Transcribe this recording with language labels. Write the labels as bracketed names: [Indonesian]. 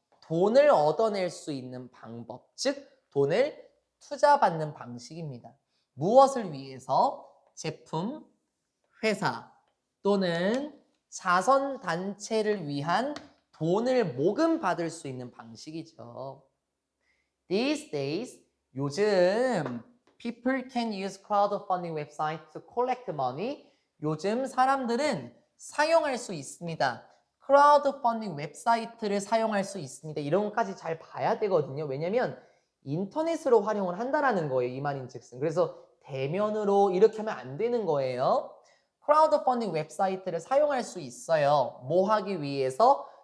[Korean] 돈을 얻어낼 수 있는 방법. 즉, 돈을 투자받는 방식입니다. 무엇을 위해서? 제품, 회사 또는 자선단체를 위한 돈을 모금받을 수 있는 방식이죠. [English] These days, [Korean] 요즘 [English] people can use crowdfunding website to collect money. [Korean] 요즘 사람들은 사용할 수 있습니다. 크라우드펀딩 웹사이트를 사용할 수 있습니다. 이런 것까지 잘 봐야 되거든요. 왜냐면 인터넷으로 활용을 한다라는 거예요. 이 말인즉슨. 그래서 대면으로 이렇게 하면 안 되는 거예요. 크라우드 펀딩 웹사이트를 사용할 수 있어요. 뭐 하기 위해서?